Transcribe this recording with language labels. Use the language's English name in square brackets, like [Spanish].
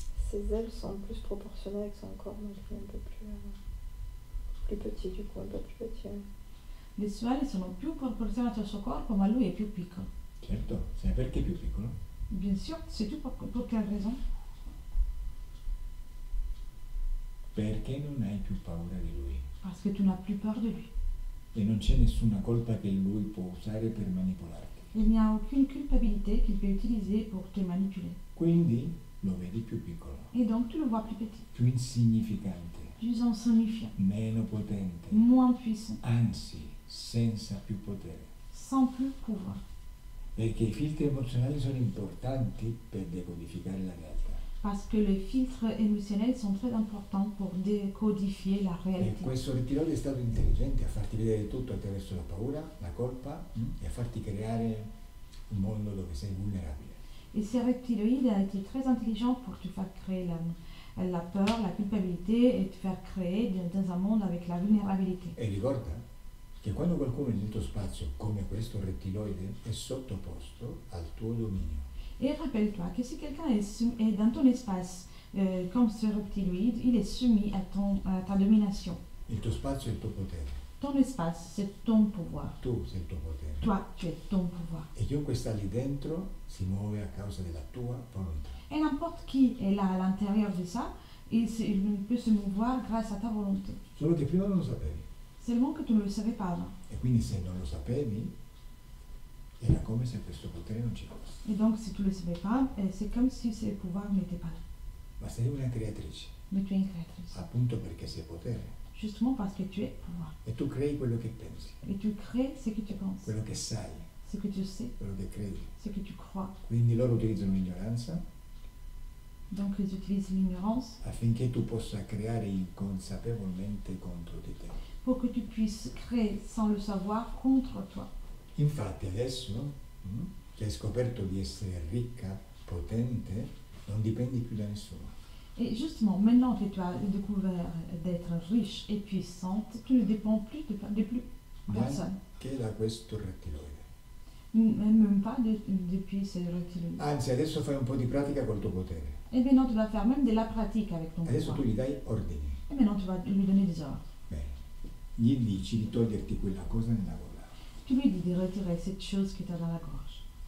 [French] Ses ailes sont plus proportionnées avec son corps, donc il est un peu plus petit du coup, un peu plus petit. [Italian] Le sue ali sono più proporzionate al suo corpo, ma lui è più piccolo. Certo, sai perché è più piccolo? [French] Bien sûr, sais-tu pour quelle raison? [Italian] Perché non hai più paura di lui [French] Parce que tu n'as plus peur de lui. [Italian] e non c'è nessuna colpa che lui può usare per manipolarti. [French] Il n'y a aucune culpabilité qu'il peut utiliser pour te manipuler. [Italian] Quindi lo vedi più piccolo, [French] Et donc tu le vois plus petit, [Italian] più insignificante, [French] plus insignifiant, [Italian] meno potente, [French] moins puissant, [Italian] anzi senza più potere. [French] sans plus pouvoir. [Italian] Perché i filtri emozionali sono importanti per decodificare la realtà. [French] Parce que les filtres émotionnels sont très importants pour décodifier la [Italian] E [French] réalité. [Italian] questo rettiloide è stato intelligente a farti vedere tutto attraverso la paura, la colpa e a farti creare un mondo dove sei vulnerabile. [French] Et ce reptiloïde a été très intelligent pour te faire créer la peur, la culpabilité et te faire créer dans un monde avec la vulnérabilité. [Italian] E ricorda che quando qualcuno nel tuo spazio, come questo rettiloide, è sottoposto al tuo dominio. [French] Et rappelle-toi que si quelqu'un est dans ton espace comme ce reptiloïde, il est soumis à ta domination. [Italian] Il tuo spazio è il tuo potere, [French] Ton espace, c'est ton pouvoir. [Italian] tu sei il tuo potere. [French] Toi, tu es ton pouvoir. [Italian] E chiunque sta lì dentro si muove a causa della tua volontà. [French] Et n'importe qui est là à l'intérieur de ça, il peut se mouvoir grâce à ta volonté. [Italian] Solo che prima non lo sapevi. [French] Seulement que tu ne le savais pas avant. [Italian] E quindi se non lo sapevi, era come se questo potere non ci fosse. [French] Et donc, si tu ne le savais pas, c'est comme si ce pouvoir n'était pas là. [Italian] Ma sei una creatrice, [French] Mais tu es une créatrice. [Italian] appunto perché sei potere. [French] Justement parce que tu es pouvoir. [Italian] E tu crei quello che pensi, [French] Et tu crées ce que tu penses, [Italian] quello che sai, [French] ce que tu sais, [Italian] quello che credi. [French] ce que tu crois. [Italian] Quindi loro utilizzano l'ignoranza [French] Donc, ils utilisent l'ignorance [Italian] affinché tu possa creare inconsapevolmente contro di te. [French] pour que tu puisses créer sans le savoir contre toi. [Italian] Infatti adesso che hai scoperto di essere ricca, potente, non dipendi più da nessuno. [French] Et justement, maintenant que tu as découvert d'être riche et puissante, tu ne dépends plus de plus personne. [Italian] Che da questo rettiloide. [French] Même pas depuis ce reptiloïde. [Italian] Anzi, adesso fai un po' di pratica col tuo potere. [French] Et maintenant, tu vas faire même de la pratique avec ton [Italian] Adesso [French] pouvoir. [Italian] tu gli dai ordini. [French] Et maintenant, tu vas lui donner des ordres. [Italian] Bene. Gli dici di toglierti quella cosa nella gola. [French] Tu lui dis de retirer cette chose qui t'a dans la gorge.